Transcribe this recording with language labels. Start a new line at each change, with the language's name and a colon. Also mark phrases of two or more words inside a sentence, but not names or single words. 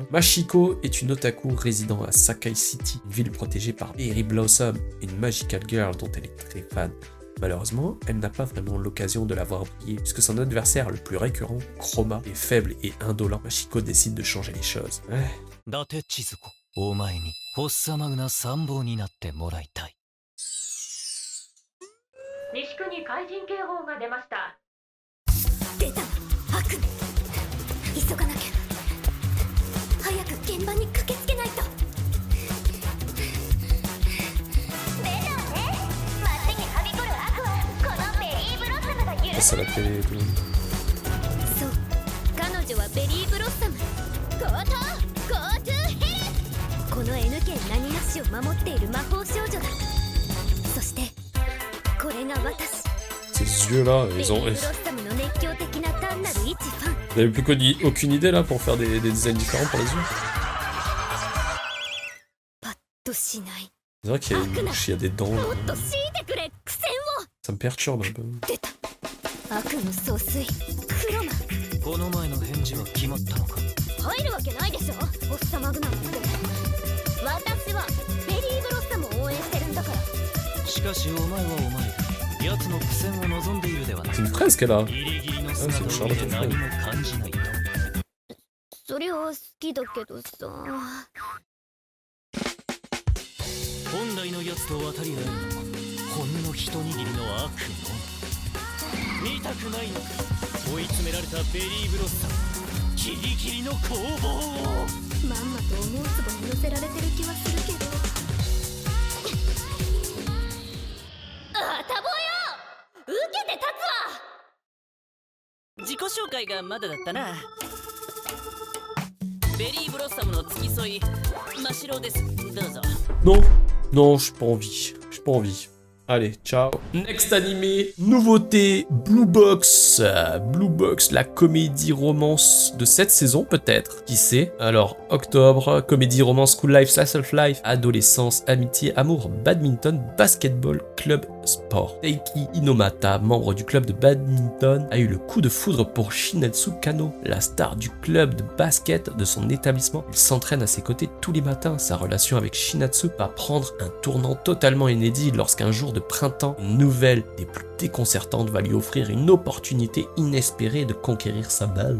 French: Machiko est une otaku résidant à Sakai City, une ville protégée par Berry Blossom, une
English: Magical Girl
French: dont elle est très fan. Malheureusement, elle n'a pas vraiment l'occasion de la voir briller, puisque son adversaire le plus récurrent, Chroma, est faible et indolent. Machiko décide de changer les choses. Ouais.
Japanese: 伊達千鶴子お前にフォッサマグナ参謀になってもらいたい。西区に怪人警報が出ました。出た悪夢。急がなきゃ。早く現場に駆けつけないと。出たわね。街にはびこる悪はこのベリーブロッサムが許
French: Ça,
Japanese: す。
French: la télé et tout.
Japanese: そう、彼女はベリーブロッサム。
English: go to hell.
Japanese: この N 県何なしを守っている魔法少女だ。そしてこれが私。
French: Ces yeux-là, ils ont... Vous avez plus aucune idée là pour faire des designs différents pour les yeux? C'est vrai qu'il y a une bouche, il y a des dents là. Ça me perturbe un peu.
Japanese: この前の返事は決まったのか。入るわけないでしょ、おっさまぐなんて。私はベリーブロッサムを応援してるんだから。しかしお前はお前で。奴の苦戦を望んでいるではない。
French: C'est une fraise qu'elle a.
Japanese: ギリギリの姿を見て何も感じないと。それは好きだけどさ。本来の奴と渡り合うのはほんの一握りの悪のみ。見たくないのか。追い詰められたベリーブロッサム。ギリギリの攻防を。まんまと思うつぼに乗せられてる気はするけど。あたぼよ。受けて立つわ。自己紹介がまだだったな。ベリーブロッサムの付き添い真白です。どうぞ。
French: Non, non, j'ai pas envie. J'ai pas envie. Allez, ciao. Next animé, nouveauté, Blue Box. Blue Box, la comédie romance de cette saison peut-être. Qui sait? Alors, octobre, comédie romance,
English: school life, slice of life,
French: adolescence, amitié, amour, badminton, basketball, club, sport. Teiki Inomata, membre du club de badminton, a eu le coup de foudre pour Shinatsu Kano, la star du club de basket de son établissement. Il s'entraîne à ses côtés tous les matins. Sa relation avec Shinatsu va prendre un tournant totalement inédit lorsqu'un jour de printemps, une nouvelle des plus déconcertantes va lui offrir une opportunité inespérée de conquérir sa balle.